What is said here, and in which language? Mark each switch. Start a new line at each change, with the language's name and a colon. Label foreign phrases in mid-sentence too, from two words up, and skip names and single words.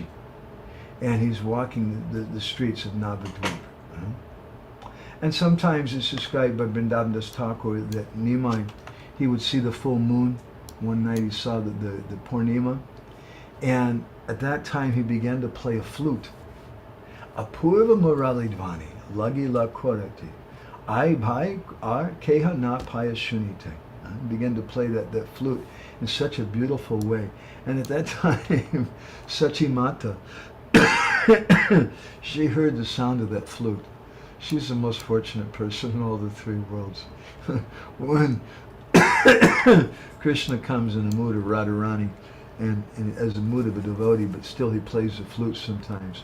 English: And he's walking the streets of Navadvip. And sometimes it's described by Vrindavan Das Thakur that Nimai, he would see the full moon. One night he saw the Purnima. And at that time he began to play a flute.
Bangla: অপূর্ব মুরলীধ্বনি, লাগি লা করতি, আই ভাই আর কেহ না পায় শুনিতে.
English: He began to play that flute in such a beautiful way. And at that time, Sachi Mata, she heard the sound of that flute. She's the most fortunate person in all the three worlds. When Krishna comes in the mood of Radharani, and as a mood of a devotee, but still he plays the flute sometimes.